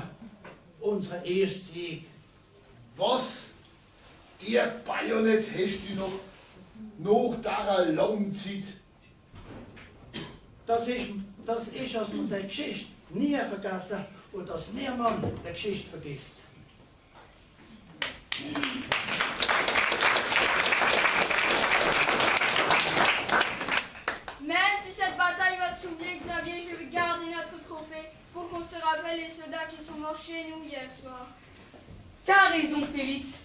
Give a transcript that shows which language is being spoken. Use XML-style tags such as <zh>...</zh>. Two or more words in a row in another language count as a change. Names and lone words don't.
<de>Unser erster Sieg. Was? Die Bajonett hast du noch nach dieser langen Zeit? Das ist, dass man die Geschichte nie vergessen und dass niemand die Geschichte vergisst.</de> <fr>Même si cette bataille va s'oublier, Xavier, je vais garder notre trophée pour qu'on se rappelle les soldats qui sont morts chez nous hier soir. T'as raison, Félix.</fr>